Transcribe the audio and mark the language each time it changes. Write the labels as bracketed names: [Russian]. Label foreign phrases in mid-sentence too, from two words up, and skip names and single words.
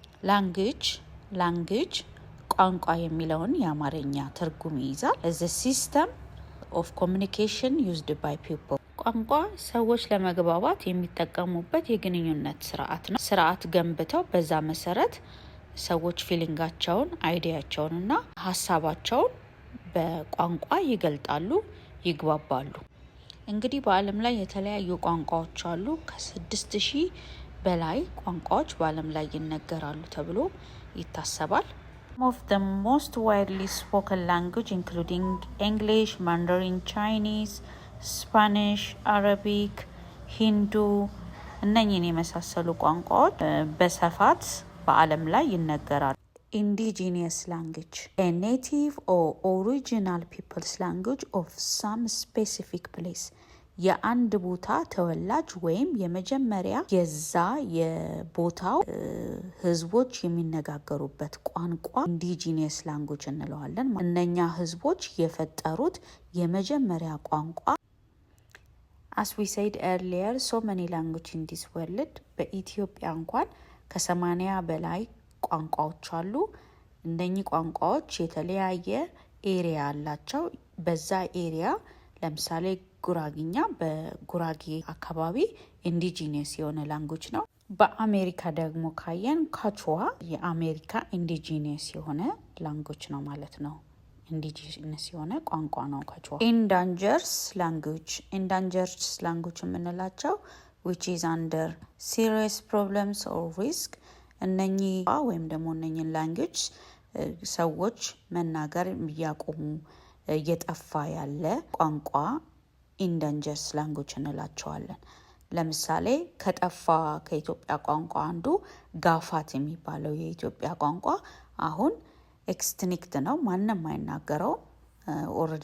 [Amharic] language ቋንቋ የሚለውን የአማርኛ ትርጉም ይይዛል። [English] as a system of communication used by people [Amharic] ቋንቋ ሰዎች ለመግባባት የሚጠቀሙበት የግንኙነት ስርዓት ነው። ስርዓት ገንብተው በዛ መሰረት ሰዎች ፊሊንጋቸውን አይዲያቸውንና ሐሳባቸውን በቋንቋ ይገልጣሉ፣ ይግባባሉ። እንግዲህ በአለም ላይ የተለያዩ ቋንቋዎች አሉ። ከ6000 በላይ ቋንቋዎች በአለም ላይ ይነገራሉ ተብሎ ይታሰባል። [English] Some of the most widely spoken language including English, Mandarin, Chinese, Spanish, Arabic, Hindu [Amharic] እነኚህን የመሳሰሉ ቋንቋዎች በስፋት በአለም ላይ ይነገራሉ። [English] Indigenous language, a native or original people's language of some specific place. [Amharic] የአንድ ቦታ ተወላጅ ወይም የመጀመሪያ የዛ የቦታው ህዝቦች የሚነጋገሩበት ቋንቋ [English] indigenous language [Amharic] እንለዋለን። እነኛ ህዝቦች የፈጠሩት የመጀመሪያ ቋንቋ። [English] As we said earlier, so many languages in this world. [Amharic] በኢትዮጵያ እንኳን ከ80 በላይ ቋንቋዎች አሉ። እነኚህ ቋንቋዎች የተለያየ ኤሪያ አላቸው። በዛ ኤሪያ ለምሳሌ ጉራግኛ በጉራጌ አካባቢ ኢንዲጂነስ የሆነ ላንጉዌጅ ነው። በአሜሪካ ደግሞ ካየን ካቹዋ የአሜሪካ ኢንዲጂነስ የሆነ ላንጉዌጅ ነው ማለት ነው። ኢንዲጂነስ የሆነ ቋንቋ ነው ካቹዋ። ኢንዳንጀርስ ላንጉዌጅ የምንላቸው [English] which is under serious problems or risk [Amharic] እነኚህ ወይም ደግሞ እነኚህን ላንጉዌጅ ሰዎች መናገር እያቆሙ እየጠፋ ያለ ቋንቋ [English] endangered language [Amharic] እንላቸዋለን። ለምሳሌ ከጠፋ ከኢትዮጵያ ቋንቋ አንዱ ጋፋት የሚባለው የኢትዮጵያ ቋንቋ አሁን ኤክስቲንክት ነው፣ ማንም አይናገረው፣ ኦልሬዲ